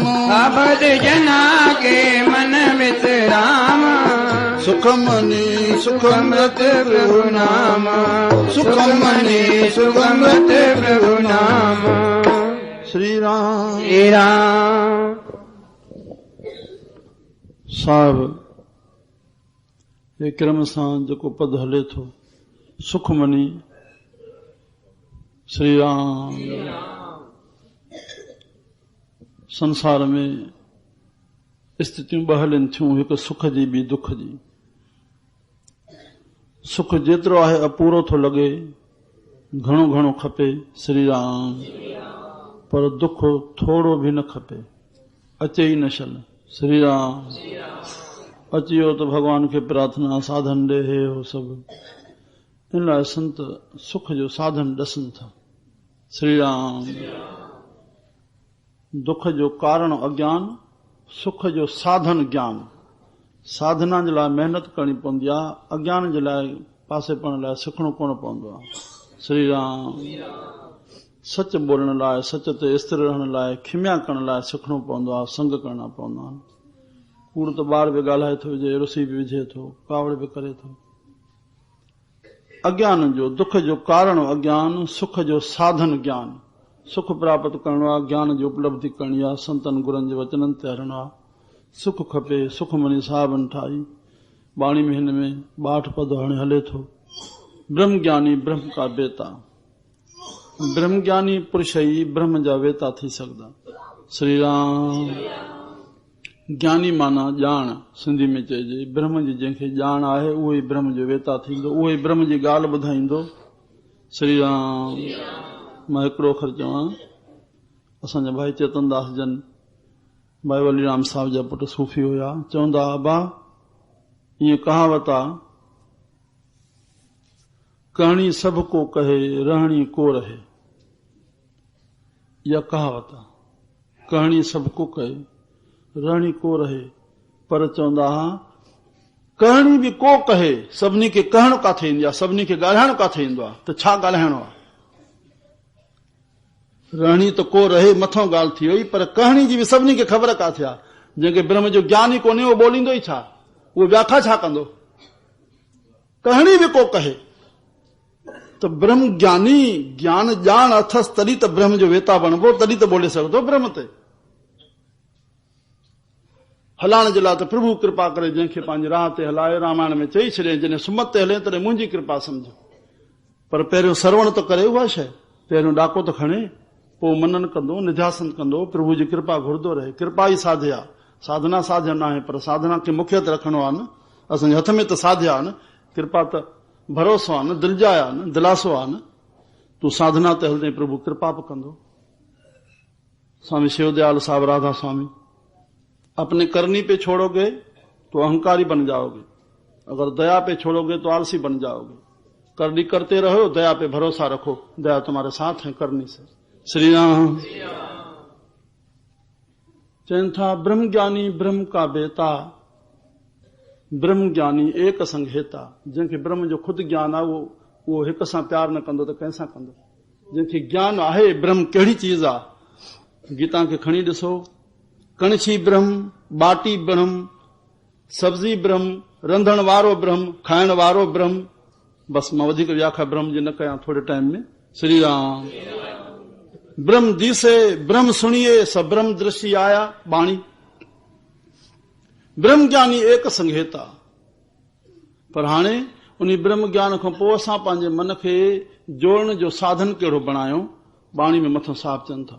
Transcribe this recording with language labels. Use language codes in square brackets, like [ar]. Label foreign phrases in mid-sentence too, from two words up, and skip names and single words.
[pa] ਭਗਤ ਜਨਾ ਕੇ ਮਨ ਵਿਸ਼ਰਾਮ। ਸੁਖਮਣਿ ਸੁਖਮ੍ਰਿਤ ਪ੍ਰਭੂ ਨਾਮ, ਸੁਖਮਣਿ ਸੁਖਮ੍ਰਿਤ ਪ੍ਰਭੂ ਨਾਮ। श्री राम। श्री राम। [sd] साहब ये क्रम सां जेको पद हले थो, सुखमणि श्री राम। संसार में स्थितियूं ॿ हलनि थियूं, हिकु सुख जी ॿी दुख जी। सुख जेतिरो आहे अपूरो थो लॻे, घणो घणो खपे श्री राम, पर दुख थोड़ो भी न खपे, अचे ई न छल श्री राम। अची वियो त भगवान खे प्रार्थना साधन ॾे, हे हो सभु। इन लाइ संत सुख जो साधन ॾसनि था श्री राम। दुख जो कारण अज्ञान, सुख जो साधन ज्ञान। साधना जे लाइ महिनत करणी पवंदी आहे, अज्ञान जे लाइ पासे पढ़ण लाइ सिखणो कोन पवंदो आहे श्री राम। सच बोलण लाइ, सच ते स्थिर रहण लाइ, खिमिया करण लाइ सिखणो पवंदो आहे, संग करणा पवंदा आहिनि। कूड़ त ॿार बि ॻाल्हाए थो विझे, रुसी बि विझे थो, कावड़ बि करे थो। अज्ञान जो, दुख जो कारण अज्ञान, सुख जो साधन ज्ञान। सुख प्राप्त करणो आहे, ज्ञान जी उपलब्धि करणी आहे, संतन गुरनि जे वचननि ते हलणो आहे। सुख खपे, सुखमणि साहिबनि ठाही। बाणी में हिन में 62 पद हाणे हले थो। [pa] ਬ੍ਰਹਮ ਗਿਆਨੀ ਬ੍ਰਹਮ ਕਾ ਬੇਤਾ। [sd] ब्रह्म ज्ञानी पुरुष ई ब्रह्म जा वेता थी सघंदा श्री राम। ज्ञानी माना ॼाण, सिंधी में चइजे ब्रह्म जी जंहिंखे ॼाण आहे उहो ई ब्रह्म जो वेता थींदो, उहो ई ब्रह्म जी ॻाल्हि ॿुधाईंदो श्री राम। मां हिकिड़ो अखर चवां, असांजा भाई चेतन दास जन भाई वलीराम साहब जा पुट सूफ़ी हुया, चवंदा अबा ईअं कहावत आहे, कहणी सभ को कहे रहणी को रहे। इहा कहावत आहे, कहणी सभ को कहे रहणी को रहे। पर चवंदा कहणी बि को कहे, सभिनी खे कहण काथे ईंदी आहे, सभिनी खे ॻाल्हाइण काथे ईंदो आहे, त छा ॻाल्हाइणो आहे। रहणी त को रहे मथों ॻाल्हि थी वई, पर कहणी जी बि सभिनी खे ख़बर काथे आहे। जंहिंखे ब्रह्म जो ज्ञान ई कोन्हे उहो ॿोलींदो ई छा, उहो व्याख्या छा कंदो। कहणी बि को कहे त ब्रह्म ज्ञानी ज्ञान ॼाण अथसि तॾहिं त ब्रह्म जो वेता बणबो, तॾहिं त ॿोले सघंदो ब्रह्म ते। हलाइण जे लाइ त प्रभु कृपा करे जंहिंखे पंहिंजी राह ते हलाए, रामायण में चई छॾे, जॾहिं सुमत ते हले तॾहिं मुंहिंजी कृपा सम्झो। पर पहिरियों श्रवण त करे उहा शइ, पहिरियों ॾाको त खणे, पोइ मनन कंदो, निध्यासन कंदो, प्रभु जी कृपा घुरंदो रहे। कृपा ई साध्य आहे, साधना साध्य न आहे, पर साधना खे मुख्यत रखणो आहे न। असांजे हथ में त साध्य आहे न, कृपा त भरोसो आहे न, दिलजाए आहे न, दिलासो आहे न। तूं साधना ते हलंदे प्रभु कृपा बि कंदो। [hi] स्वामी शिवदयाल साहब राधा स्वामी, अपने करनी पे छोड़ोगे तो अहंकारी बन जाओगे, अगर दया पे छोड़ोगे तो आलसी बन जाओगे। करनी करते रहो, दया पे भरोसा रखो, दया तुम्हारे साथ है करनी से। श्री राम। [pa] ਚੈਨ ਥਾ ਬ੍ਰਹਮ ਗਿਆਨੀ ਬ੍ਰਹਮ ਕਾ ਬੇਟਾ, ਬ੍ਰਹਮ ਗਿਆਨੀ ਏਕ ਸੰਗ ਹੇਤਾ। [sd] जंहिंखे ब्रह्म जो खुद ज्ञान आहे उहो हिक सां प्यार न कंदो त कंहिंसां कंदो। जंहिंखे ज्ञान आहे ब्रह्म कहिड़ी चीज आहे, गीता खे खणी ॾिसो, कणछी ब्रह्म, बाटी ब्रह्म, सब्जी ब्रह्म, रंधण वारो ब्रह्म, खाइण वारो ब्रह्म। बस मां वधीक व्याख्या ब्रह्म जी न कयां थोड़े टाइम में। श्री राम। [pa] ਬ੍ਰਹਮ ਦਿਸੇ ਬ੍ਰਹਮ ਸੁਨੀਏ ਸਬ ਬ੍ਰਹਮ ਦ੍ਰਿਸ਼ਟੀ ਆਇਆ ਬਾਣੀ। ਬ੍ਰਹਮ ਗਿਆਨੀ ਏਕ ਸੰਘੇਤਾ। [sd] पर हाणे उन ब्रह्म ज्ञान खां पोइ असां पंहिंजे मन खे जोड़न जो साधन कहिड़ो बणायो, बाणी में मथां साफ़ चवनि था।